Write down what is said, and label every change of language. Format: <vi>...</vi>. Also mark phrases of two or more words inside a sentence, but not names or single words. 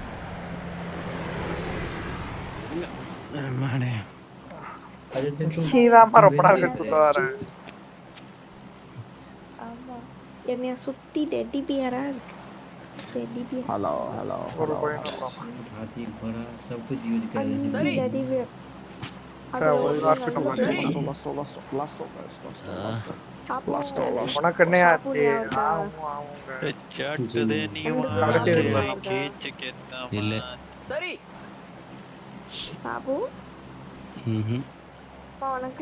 <ta>ரொம்ப நாள் கழிச்சு வர. ஆமா என்னைய சுத்தி</ta> <en>teddy bear</en> <ta>இருக்கு.</ta> <en>teddy bear. hello hello</en> <ta>ஒரு பையன்</ta> <hi>हाथी घोड़ा सब कुछ यूज कर रहे हैं.</hi> <en>सही teddy bear.</en> <ta>உனக்கு என்ன ஆச்சு? இல்ல சரி பாபு உனக்கு</ta>